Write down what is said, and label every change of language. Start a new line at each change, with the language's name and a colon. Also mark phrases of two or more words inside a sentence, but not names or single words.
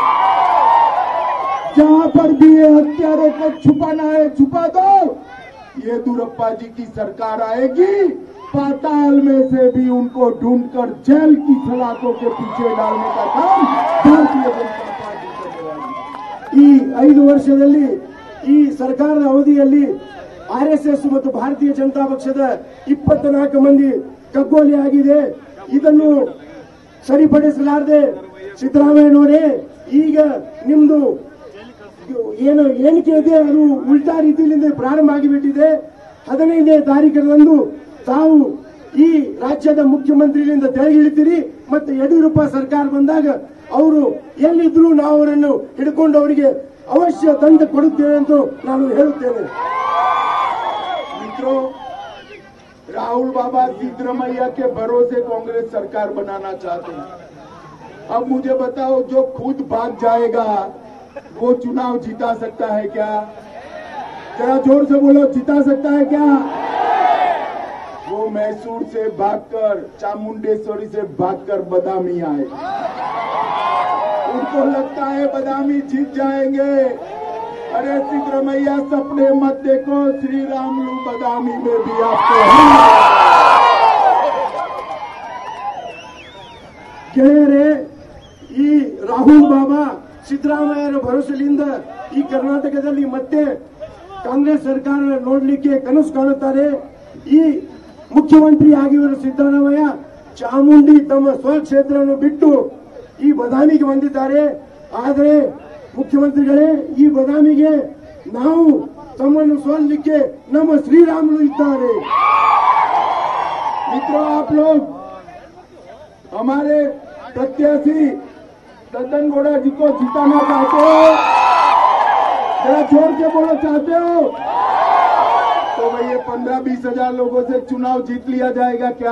Hindi: जहां पर भी ये हत्यारों को छुपाना है छुपा दो। येदियुरप्पा जी की सरकार आएगी, पाताल में से भी उनको ढूंढकर जेल की सलाखों के पीछे डालने का काम भारतीय जनता पार्टी करने वाली है।
Kannada: ಈ 5 ವರ್ಷದಲ್ಲಿ ಈ ಸರ್ಕಾರದ ಅವಧಿಯಲ್ಲಿ ಆರ್ಎಸ್ಎಸ್ ಮತ್ತು ಭಾರತೀಯ ಜನತಾ ಪಕ್ಷದ 24 ಮಂದಿ ಕಗ್ಗೋಲೆ ಆಗಿದೆ। ಇದನ್ನು ಸರಿಪಡಿಸಲಾರದೆ ಸಿದ್ದರಾಮಯ್ಯನವರೇ ಈಗ ನಿಮ್ದು ಏನು ಎಣಿಕೆ ಇದೆ ಅದು ಉಲ್ಟಾ ರೀತಿಯಿಂದ ಪ್ರಾರಂಭ ಆಗಿಬಿಟ್ಟಿದೆ। 15ನೇ ತಾರೀಕಿನಂದು ತಾವು ಈ ರಾಜ್ಯದ ಮುಖ್ಯಮಂತ್ರಿಗಳಿಂದ ತೆಳಗಿಳಿತೀರಿ ಮತ್ತು ಯಡಿಯೂರಪ್ಪ ಸರ್ಕಾರ ಬಂದಾಗ ಅವರು ಎಲ್ಲಿದ್ರು ನಾವು ಅವರನ್ನು ಹಿಡ್ಕೊಂಡು ಅವರಿಗೆ ಅವಶ್ಯ ತಂದು ಕೊಡುತ್ತೇವೆ ಅಂತ ನಾನು ಹೇಳುತ್ತೇನೆ।
Hindi: मित्रों, राहुल बाबा सिद्धरामैया के भरोसे कांग्रेस सरकार बनाना चाहते हैं। अब मुझे बताओ, जो खुद भाग जाएगा वो चुनाव जिता सकता है क्या? जरा जोर से बोलो, जिता सकता है क्या? वो मैसूर से भागकर, चामुंडेश्वरी से भागकर बदामी आए। उनको लगता है बदामी जीत जाएंगे। अरे सिद्धरामैया, सपने मत देखो, श्री रामुलु बदामी में भी आपको
Kannada: ಗೆಳೆಯರೇ, ಈ ರಾಹುಲ್ ಬಾಬಾ ಸಿದ್ದರಾಮಯ್ಯರ ಭರವಸೆಯಿಂದ ಈ ಕರ್ನಾಟಕದಲ್ಲಿ ಮತ್ತೆ ಕಾಂಗ್ರೆಸ್ ಸರ್ಕಾರ ನೋಡಲಿಕ್ಕೆ ಕನಸು ಕಾಣುತ್ತಾರೆ। ಈ ಮುಖ್ಯಮಂತ್ರಿ ಆಗಿರುವ ಸಿದ್ದರಾಮಯ್ಯ ಚಾಮುಂಡಿ ತಮ್ಮ ಸ್ವಕ್ಷೇತ್ರವನ್ನು ಬಿಟ್ಟು ಈ ಬದಾಮಿಗೆ ಬಂದಿದ್ದಾರೆ। ಆದರೆ ಮುಖ್ಯಮಂತ್ರಿಗಳೇ, ಈ ಬದಾಮಿಗೆ ನಾವು ತಮ್ಮನ್ನು ಸೋಲಿಕ್ಕೆ ನಮ್ಮ ಶ್ರೀರಾಮುಲು ಇದ್ದಾರೆ।
Hindi: मित्रों, आप लोग हमारे प्रत्याशी दद्दन गौड़ा जी को जिताना चाहते हो? जरा जोर से बोलो, चाहते हो? तो भाई ये 15-20 हजार लोगों से चुनाव जीत लिया जाएगा क्या?